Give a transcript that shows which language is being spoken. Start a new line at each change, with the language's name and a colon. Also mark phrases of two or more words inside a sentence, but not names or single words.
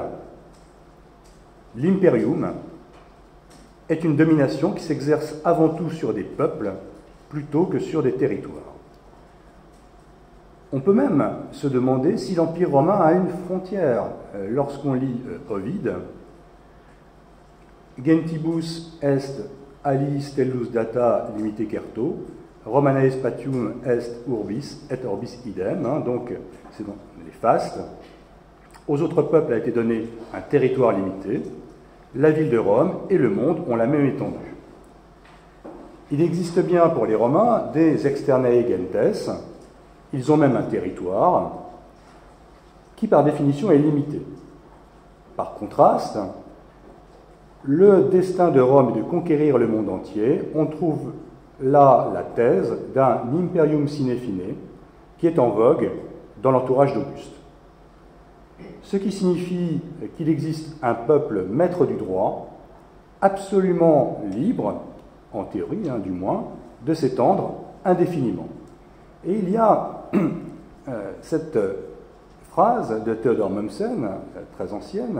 French: L'imperium est une domination qui s'exerce avant tout sur des peuples plutôt que sur des territoires. On peut même se demander si l'Empire romain a une frontière. Lorsqu'on lit
Latin: Ovide, Gentibus est ali stellus data limite certo, Romanae spatium est urbis et orbis idem,
French: donc c'est dans les fastes. Aux autres peuples a été donné un territoire limité. La ville de Rome et le monde ont la même étendue. Il existe bien pour les Romains des
Latin: externae gentes.
French: Ils ont même un territoire qui, par définition, est limité. Par contraste, le destin de Rome est de conquérir le monde entier. On trouve là la thèse d'un
Latin: imperium sine fine
French: qui est en vogue dans l'entourage d'Auguste. Ce qui signifie qu'il existe un peuple maître du droit, absolument libre, en théorie du moins, de s'étendre indéfiniment. Et il y a cette phrase de Théodore Mommsen, très ancienne.